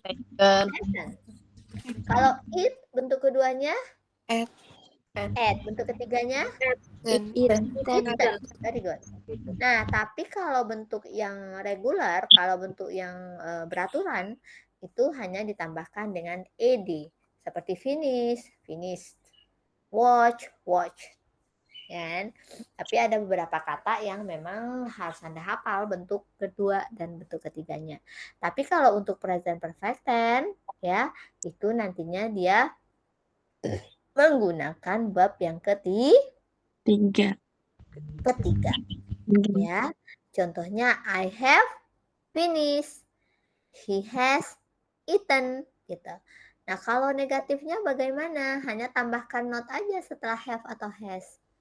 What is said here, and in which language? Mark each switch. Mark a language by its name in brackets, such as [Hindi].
[Indonesian] Taken. Kalau eat, bentuk keduanya? [English] Ate. [Indonesian] Ate. Bentuk ketiganya? [English] Eaten. Eaten. Very good. [Indonesian] Nah, tapi kalau bentuk yang regular, kalau bentuk yang beraturan, itu hanya ditambahkan dengan ed. Seperti finish, finished. [English] Watch, watched. Ya. [Indonesian] Tapi ada beberapa kata yang memang harus Anda hafal bentuk kedua dan bentuk ketiganya. Tapi kalau untuk present perfect tense, ya, itu nantinya dia menggunakan verb yang ketiga. Ya. Contohnya [English] I have finished, he has eaten [Indonesian] gitu. Nah, kalau negatifnya bagaimana? Hanya tambahkan not aja setelah have atau has.